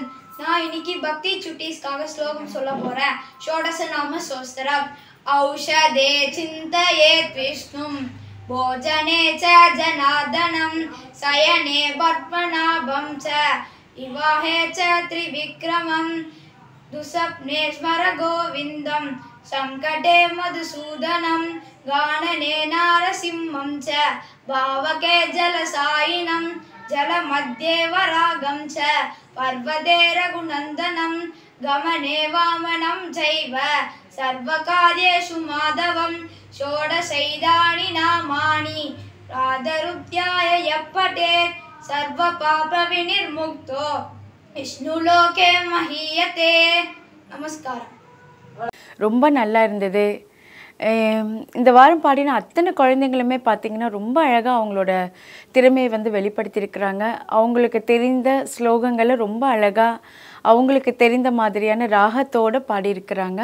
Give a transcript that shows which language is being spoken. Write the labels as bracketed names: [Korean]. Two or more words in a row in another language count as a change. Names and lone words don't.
[Tamil] நான் இன்னைக்கு பக்தி சுட்டீஸ்க்காக ஸ்லோகம் சொல்ல போறேன். [Sanskrit] षोडश नाम सोस्त्रम्. औषधे चिन्तयेद् विष्णुं भोजने च जनार्दनं शयने पद्मनाभं च विवाहे च त्रिविक्रमम् दुसप्ने स्मर गोविंदं संकटे मधुसूदनं गानने नारसिंहं च भावके जलसायिनं जलमध्ये वरागं च पर्वते रघुनन्दनं गमने वामनं चैव सर्वकार्येषु माधवं षोडशैदानि नामानि प्रातरुत्थाय यः पठेत् सर्वपापविनिर्मुक्तो विष्णुलोके महीयते. [Tamil] நமஸ்காரம். ரொம்ப நல்லா இருந்தது. இந்த வாரம் பாடின அத்தனை குழந்தைங்களுமே பார்த்திங்கன்னா ரொம்ப அழகாக அவங்களோட திறமையை வெளிப்படுத்தியிருக்கிறாங்க. அவங்களுக்கு தெரிந்த ஸ்லோகங்களை ரொம்ப அழகாக அவங்களுக்கு தெரிந்த மாதிரியான ராகத்தோடு பாடியிருக்கிறாங்க.